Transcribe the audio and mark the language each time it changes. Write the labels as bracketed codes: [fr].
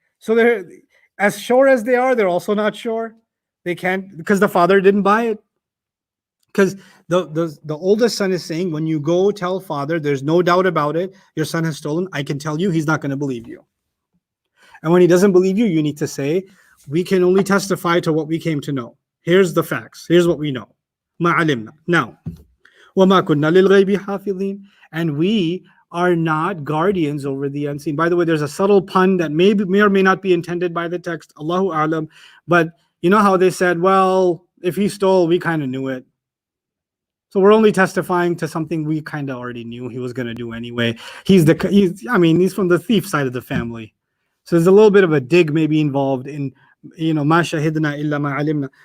[en] So they're as sure as they are, they're also not sure. They can't, because the father didn't buy it. Because the oldest son is saying, when you go tell father, there's no doubt about it, your son has stolen, I can tell you he's not going to believe you. And when he doesn't believe you, you need to say, we can only testify to what we came to know. Here's the facts. Here's what we know. مَا عَلِمْنَا. [ar] Now, وَمَا كُنَّا لِلْغَيْبِ حَافِظِينَ. [en] And we are not guardians over the unseen. By the way, there's a subtle pun that may or may not be intended by the text. Allahu a'lam. But you know how they said, well, if he stole, we kind of knew it. So we're only testifying to something we kind of already knew he was going to do anyway. He's from the thief side of the family. So there's a little bit of a dig maybe involved in, ma shahidna illa ma alimna.